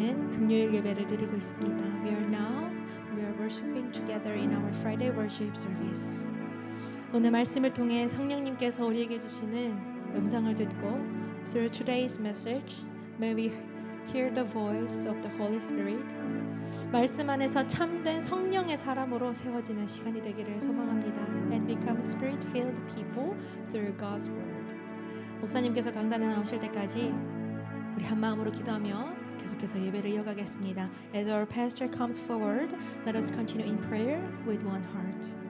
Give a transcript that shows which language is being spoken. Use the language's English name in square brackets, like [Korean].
[Korean] 금요일 예배를 드리고 있습니다. [English] We are worshiping together in our Friday worship service. [Korean] 오늘 말씀을 통해 성령님께서 우리에게 주시는 음성을 듣고 [English] through today's message, may we hear the voice of the Holy Spirit. [Korean] 말씀 안에서 참된 성령의 사람으로 세워지는 시간이 되기를 소망합니다. [English] And become spirit-filled people through God's word. [Korean] 목사님께서 강단에 나오실 때까지 우리 한 마음으로 기도하며 계속해서 예배를 이어가겠습니다. [English] As our pastor comes forward, let us continue in prayer with one heart.